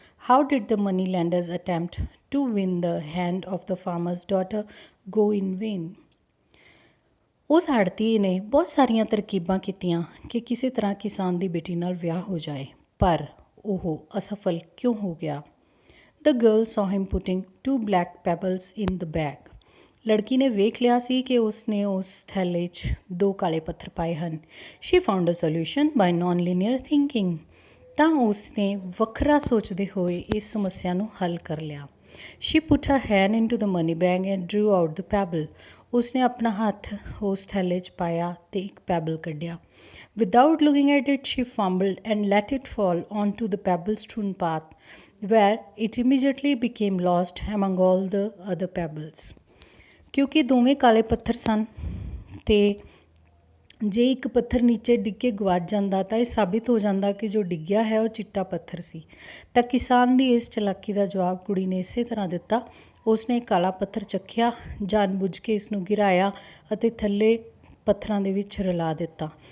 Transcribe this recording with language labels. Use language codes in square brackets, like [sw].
[en] How did the moneylenders attempt to win the hand of the farmer's daughter go in vain? [pa] ਉਸ ਆੜ੍ਹਤੀ ਨੇ ਬਹੁਤ ਸਾਰੀਆਂ ਤਰਕੀਬਾਂ ਕੀਤੀਆਂ ਕਿ ਕਿਸੇ ਤਰ੍ਹਾਂ ਕਿਸਾਨ ਦੀ ਬੇਟੀ ਨਾਲ ਵਿਆਹ ਹੋ ਜਾਏ, ਪਰ ਉਹ ਅਸਫਲ ਕਿਉਂ ਹੋ ਗਿਆ? [en] The girl saw him putting 2 black pebbles in the bag. [pa] ਲੜਕੀ ਨੇ ਵੇਖ ਲਿਆ ਸੀ ਕਿ ਉਸਨੇ ਉਸ ਥੈਲੇ 'ਚ 2 ਕਾਲੇ ਪੱਥਰ ਪਾਏ ਹਨ। [en] She found a solution by non-linear thinking. [pa] ਤਾਂ ਉਸਨੇ ਵੱਖਰਾ ਸੋਚਦੇ ਹੋਏ ਇਸ ਸਮੱਸਿਆ ਨੂੰ ਹੱਲ ਕਰ ਲਿਆ। [en] She put her hand into the money bag and drew out the pebble. [pa] उसने अपना हाथ उस थैले 'ਚ पाया ਤੇ ਇੱਕ ਪੈਬਲ ਕੱਢਿਆ. [en] Without looking at it, she fumbled and let it fall onto the pebble-strewn path, where it immediately became lost among all the other pebbles. [pa] ਕਿਉਂਕਿ ਦੋਵੇਂ ਕਾਲੇ ਪੱਥਰ ਸਨ ਤੇ ਜੇ ਇੱਕ ਪੱਥਰ ਨੀਚੇ ਡਿੱਗ ਕੇ ਗਵਾਚ ਜਾਂਦਾ ਤਾਂ ਇਹ ਸਾਬਿਤ ਹੋ ਜਾਂਦਾ ਕਿ ਜੋ ਡਿੱਗਿਆ ਹੈ ਉਹ ਚਿੱਟਾ ਪੱਥਰ ਸੀ। ਤਾਂ ਕਿਸਾਨ ਦੀ ਇਸ ਚਲਾਕੀ ਦਾ ਜਵਾਬ ਕੁੜੀ ਨੇ ਇਸੇ ਤਰ੍ਹਾਂ ਦਿੱਤਾ। ਉਸਨੇ ਕਾਲਾ ਪੱਥਰ ਚੱਕਿਆ, ਜਾਣ-ਬੁੱਝ ਕੇ ਇਸ ਨੂੰ ਗਿਰਾਇਆ ਅਤੇ ਥੱਲੇ ਪੱਥਰਾਂ ਦੇ ਵਿੱਚ ਰਲਾ ਦਿੱਤਾ।